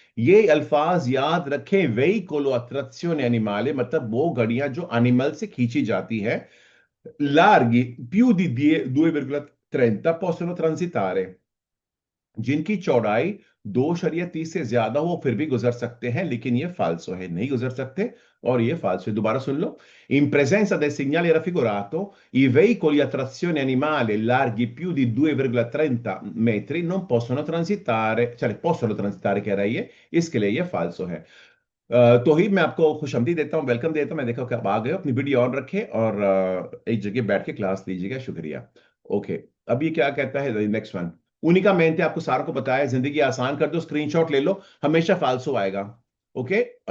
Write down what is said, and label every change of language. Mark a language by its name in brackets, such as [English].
[Hindi] ये अल्फाज याद रखें, [Italian] veicolo a trazione animale [Hindi] मतलब वो गाड़ियां जो एनिमल से खींची जाती है। [Italian] larghi più di 2,30 possono transitare, [Hindi] जिनकी चौड़ाई 2.30 से ज्यादा हो फिर भी गुजर सकते हैं, लेकिन ये फाल्सो है, नहीं गुजर सकते। और ये फाल्सो है। दोबारा सुन लो। [Italian] In presenza del segnale raffigurato, i veicoli a trazione animale larghi più di 2,30 metri non possono transitare, cioè possono transitare [Hindi] कह रहा है ये, इसके लिए ये फाल्सो है। तो ही मैं आपको खुशआमदी देता हूँ, वेलकम देता हूँ। मैं देखा कि आप आ गए हो, अपनी वीडियो ऑन रखें और एक जगह बैठ के क्लास लीजिएगा, शुक्रिया। ओके। अब ये क्या कहता है नेक्स्ट वन। उन्हीं का मेहनत आपको सारों को बताया, जिंदगी आसान कर दो, स्क्रीनशॉट ले लो, हमेशा फालसो आएगा। ओके।